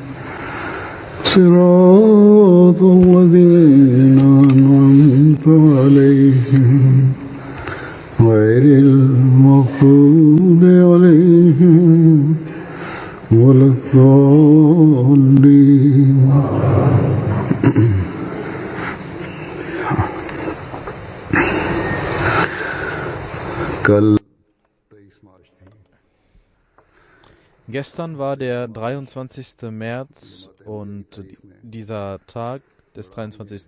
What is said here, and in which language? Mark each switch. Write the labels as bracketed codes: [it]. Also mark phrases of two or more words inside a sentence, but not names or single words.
[ar] صراط الذين أنعمت عليهم غير المغضوب عليهم ولا الضالين. [de] Gestern war der 23. März und dieser Tag des 23.